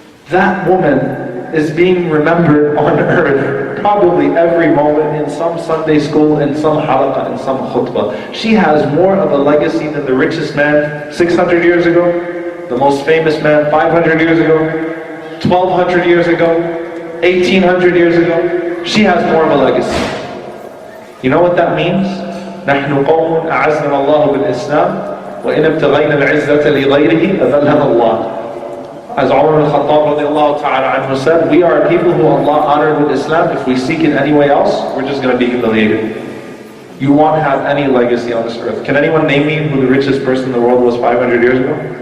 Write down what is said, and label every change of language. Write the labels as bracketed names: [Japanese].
[English] That woman is being remembered on earth probably every moment in some Sunday school, in some halaqa, in some khutbah. She has more of a legacy than the richest man 600 years ago, the most famous man 500 years ago, 1200 years ago, 1800 years ago. She has more of a legacy. You know what that means? [Arabic] نحن قوم أعزنا الله بالإسلام وإن ابتغينا العزة لغيره أذلنا الله. [English] As Umar al-Khattab radiallahu ta'ala anhu said, we are people who Allah honored with Islam. If we seek it anywhere else, we're just going to be humiliated. You won't have any legacy on this earth. Can anyone name me who the richest person in the world was 500 years ago?